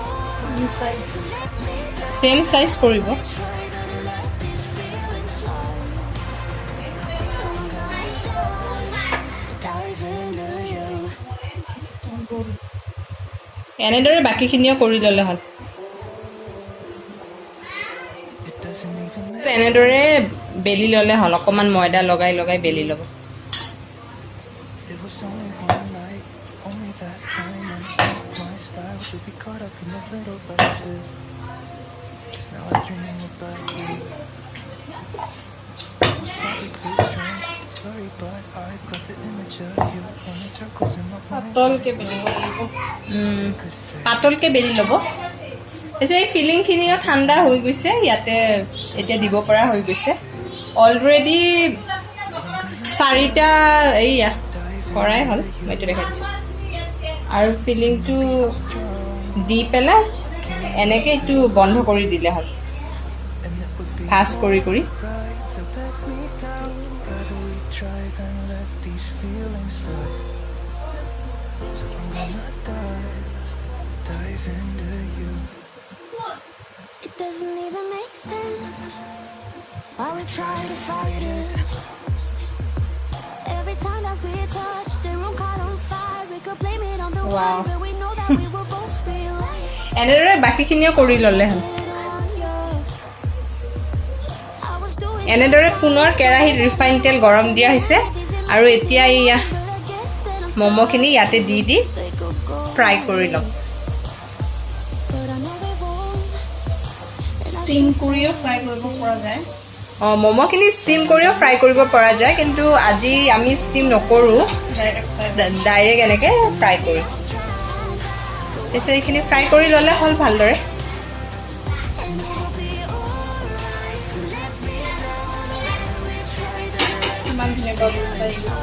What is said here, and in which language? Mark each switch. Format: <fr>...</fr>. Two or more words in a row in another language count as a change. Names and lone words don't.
<en>same size</en> <as>কৰিব। এনেদৰে বাকীখিনিও কৰি ল'লে হ'ল। এনেদৰে বেলি ল'লে হ'ল, অকণমান ময়দা লগাই লগাই বেলি ল'ব।</as> <en>It was only one night, only that time, and it's not my style to be caught up in the middle like this. 'Cause now I dream about you. I was probably too drunk to worry, but I've got the image of you running circles in my mind.</en> <as>পাতলকৈ বেলিব লাগিব। পাতলকৈ বেলি ল'ব। তাৰপিছত এই ফিলিংখিনিও ঠাণ্ডা হৈ গৈছে, ইয়াতে এতিয়া দিব পৰা হৈ গৈছে। অলৰেডি 4টা এইয়া কৰাই হ'ল, মই এইটো দেখাই দিছোঁ। আৰু ফিলিংটো দি পেলাই এনেকৈ এইটো বন্ধ কৰি দিলে হ'ল, ভাজ কৰি কৰি।</as> <en>Right to let me down, rather we try than let these feelings slide. So I'm gonna dive into you. It doesn't even make sense why we try to fight it. Every time that we touch, the room caught on fire. We could blame it on the Wow. wine, but we know that we were both real.</en> <as>এনেদৰে বাকীখিনিও কৰি ল'লে হ'ল।</as> <en>I was doing</en> <as>এনেদৰে পুনৰ কেৰাহীত ৰিফাইন তেল গৰম দিয়া হৈছে আৰু এতিয়া এয়া</as> <en>but I guess that I'm</en> <as>ম'ম'খিনি ইয়াতে দি দি</as> <en>they could go,</en> <as>ফ্ৰাই কৰি ল'ম।</as> <en>but I know they won't.</en> <as>ষ্টিম কৰিও ফ্ৰাই কৰিব পৰা যায়। ম'ম'খিনি ষ্টিম কৰিও ফ্ৰাই কৰিব পৰা যায়, কিন্তু আজি আমি ষ্টিম নকৰোঁ, ডাইৰেক্ট এনেকৈ ফ্ৰাই কৰিম। তাৰপিছত এইখিনি ফ্ৰাই কৰি ল'লে হ'ল ভালদৰে। ইমান ধুনীয়াকৈ ফ্ৰাই</as>